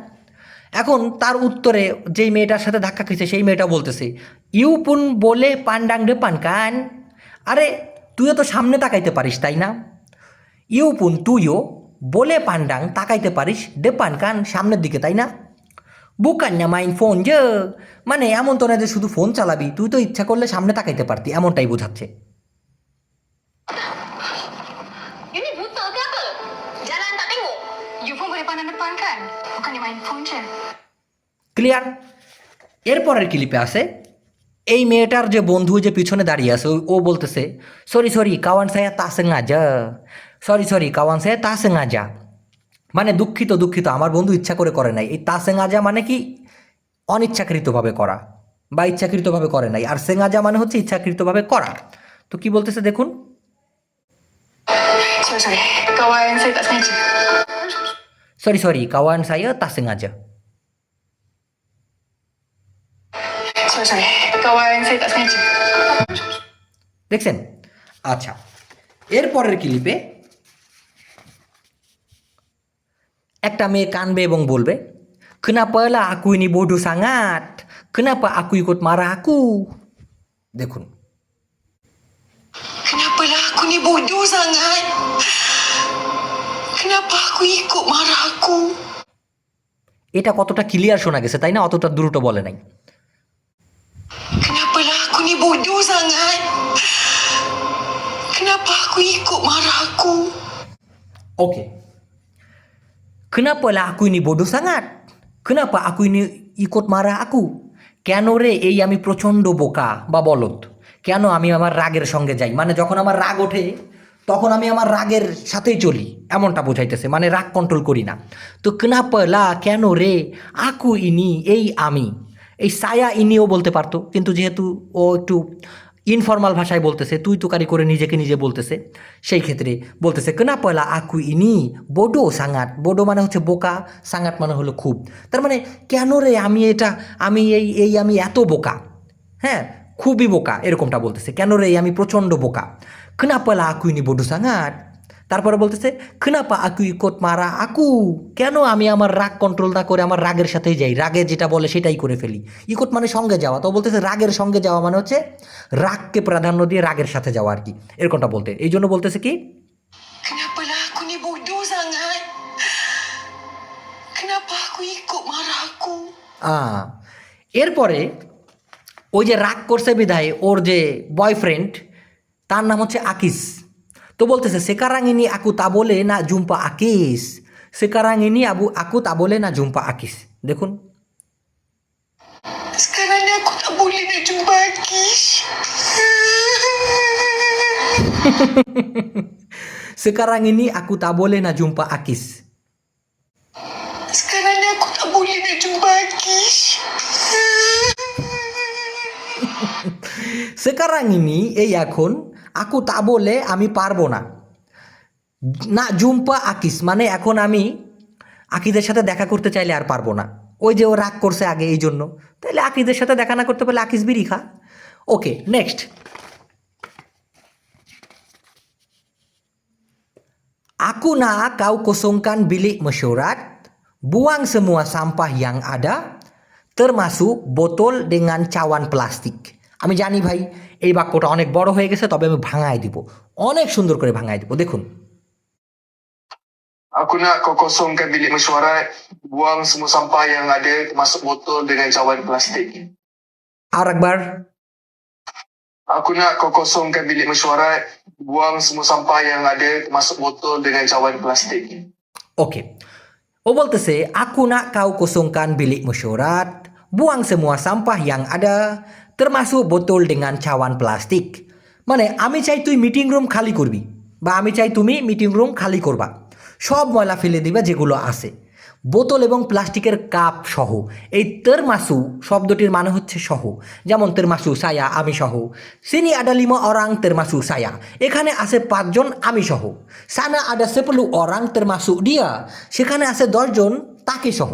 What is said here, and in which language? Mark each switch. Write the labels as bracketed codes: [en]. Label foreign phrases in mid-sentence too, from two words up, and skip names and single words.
[bn] এখন তার উত্তরে যেই মেয়েটার সাথে ধাক্কা খেয়েছে সেই মেয়েটা বলতেছে, [ms] You pun boleh pandang depan kan, [bn] আরে তুইও তো সামনে তাকাইতে পারিস, তাই না? [ms] You pun [bn] তুইও [ms] boleh pandang [bn] তাকাইতে পারিস, [ms] depan kan [bn] সামনের দিকে, তাই না? [ms] Bukan dia main phone je, [bn] মানে এমন তো না যে শুধু ফোন চালাবি, তুই তো ইচ্ছা করলে সামনে তাকাইতে পারতি, এমনটাই বোঝাচ্ছে। [ms] Ini buta ke apa? Jalan tak tengok. You pun boleh pandang depan kan? Bukan dia main phone je. [bn] ক্লিয়ার? এরপরের ক্লিপে আসে এই মেয়েটার যে বন্ধু যে পিছনে দাঁড়িয়ে আছে, ও বলতেছে, [ms] Sorry kawan saya tak sengaja, Sorry kawan saya tak sengaja, [bn] মানে দুঃখিত আমার বন্ধু ইচ্ছা করে নাই। এই [ms] tak sengaja [bn] মানে কি? অনিচ্ছাকৃতভাবে করা বা ইচ্ছাকৃতভাবে করে নাই, আর সেঙ্গাজা মানে হচ্ছে ইচ্ছাকৃতভাবে করা। তো কি বলতেছে দেখুন, [ms] Sorry. Kawan saya tak sengaja. Sorry, kawan saya tak sengaja. Sorry. Kawan saya tak sengaja. [bn] দেখছেন? আচ্ছা, এরপরের ক্লিপে একটা মেয়ে কানবে এবং বলবে, [ms] "Kenapa lah aku ini bodoh sangat? Kenapa aku ikut marah aku?" [bn] দেখুন, [ms] Kenapa lah aku ni bodoh sangat? Kenapa aku ikut marah aku? [bn] এটা কতটা ক্লিয়ার শোনা গেছে তাই না? অতটা দ্রুত বলে নাই। [ms] Kenapa lah aku ni bodoh sangat? Kenapa aku ikut marah aku? ওকে, Kenapa lah aku ini bodoh sangat? Kenapa aku ini ikut marah aku? [bn] কেন রে এই আমি প্রচণ্ড বোকা বা বলদ? কেন আমি আমার রাগের সঙ্গে যাই? মানে যখন আমার রাগ ওঠে তখন আমি আমার রাগের সাথেই চলি, এমনটা বোঝাইতেছে, মানে রাগ কন্ট্রোল করি না। [ms] তো Kenapa lah, [bn] কেন রে, [ms] aku ini, [bn] এই আমি, এই সায়া ইনিও বলতে পারতো, কিন্তু যেহেতু ও একটু ইনফর্মাল ভাষায় বলতেছে, তুই তুকারি করে নিজেকে নিজে বলতেছে, সেই ক্ষেত্রে বলতেছে [ms] Kenapa lah aku ini bodoh sangat। [bn] bodoh মানে হচ্ছে বোকা, সাঙ্গাত মানে হলো খুব। তার মানে কেন রে আমি এটা, আমি আমি এত বোকা, হ্যাঁ খুবই বোকা, এরকমটা বলতেছে। কেন রে আমি প্রচণ্ড বোকা। [ms] Kenapa lah aku ini bodoh sangat। [bn] তারপরে বলতেছে [ms] Kenapa aku ikut marah aku। [bn] কেন আমি আমার রাগ কন্ট্রোল না করে আমার রাগের সাথেই যাই, রাগে যেটা বলে সেটাই করে ফেলি। ইকোট মানে সঙ্গে যাওয়া, তো বলতেছে রাগের সঙ্গে যাওয়া মানে হচ্ছে রাগকে প্রাধান্য দিয়ে রাগের সাথে যাওয়া আর কি, এরকমটা বলতে। এই জন্য বলতেছে কি, [ms] Kenapa lah aku ni bodoh sangat? Kenapa aku ikut marah aku? [bn] এরপরে ওই যে রাগ করছে বিধায় ওর যে বয়ফ্রেন্ড তার নাম হচ্ছে আকিস, তো বলতেছে [ms] sekarang ini aku tak boleh nak jumpa Akis। sekarang ini aku tak boleh nak jumpa Akis। [bn] দেখুন, [ms] Sekarang ni aku tak boleh nak jumpa Akish. sekarang ini aku tak boleh nak jumpa Akis। Sekarang ni aku tak boleh nak jumpa Akish. sekarang ini [bn] এই এখন, [ms] aku tak boleh [bn] আমি পারবো না, [ms] nak jumpa Akis [bn] মানে এখন আমি আকিদের সাথে দেখা করতে চাইলে আর পারবো না। ওই যে ও রাগ করছে আগে এই জন্য, তাহলে আকিদের সাথে দেখা না করতে পারলে আকিস বিড়ি খা। ওকে, নেক্সট, [ms] aku nak kau kosongkan bilik mesyuarat, buang semua sampah yang ada, termasuk botol dengan cawan plastik। [bn] আমি জানি ভাই এই বাক্যটা অনেক বড় হয়ে গেছে, তবে আমি ভাঙায় দিব, অনেক সুন্দর করে ভাঙায় দিব। দেখুন, [ms] Aku nak kau kosongkan bilik mesyuarat, buang semua sampah yang ada, termasuk botol dengan cawan plastik. [bn] আর একবার, [ms] Aku nak kau kosongkan bilik mesyuarat, buang semua sampah yang ada, termasuk botol dengan cawan plastik. ওকে, [bn] ও বলতেছে [ms] aku nak kau kosongkan bilik mesyuarat, buang semua sampah yang ada, termasuk botol dengan cawan plastik। [bn] মানে আমি চাই তুই মিটিং রুম খালি করবি, বা আমি চাই তুমি মিটিং রুম খালি করবা, সব ময়লা ফেলে দিবা যেগুলো আছে, বোতল এবং প্লাস্টিকের কাপ সহ। এই তেরমাসু শব্দটির মানে হচ্ছে সহ, যেমন [ms] termasuk saya [bn] আমি সহ, [ms] sini ada lima orang termasuk saya, [bn] এখানে আছে 5 জন আমি সহ, [ms] sana ada sepuluh orang termasuk dia, [bn] সেখানে আছে 10 জন তাকে সহ।